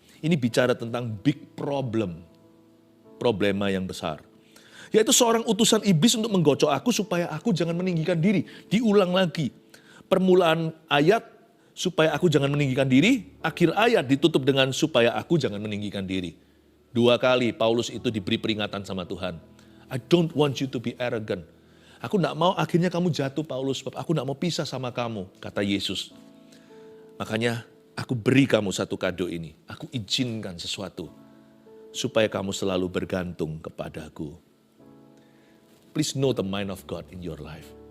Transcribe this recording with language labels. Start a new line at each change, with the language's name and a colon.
Indonesian: Ini bicara tentang
English: big problem.
Indonesian: Problema yang besar. Yaitu seorang utusan iblis untuk menggocok aku supaya aku jangan meninggikan diri. Diulang lagi. Permulaan ayat supaya aku jangan meninggikan diri, akhir ayat ditutup dengan supaya aku jangan meninggikan diri. 2 kali Paulus itu diberi peringatan sama Tuhan.
English: I don't want you to be arrogant.
Indonesian: Aku tidak mau akhirnya kamu jatuh Paulus, sebab aku tidak mau pisah sama kamu, kata Yesus. Makanya aku beri kamu satu kado ini, aku izinkan sesuatu supaya kamu selalu bergantung kepadaku.
English: Please know the mind of God in your life.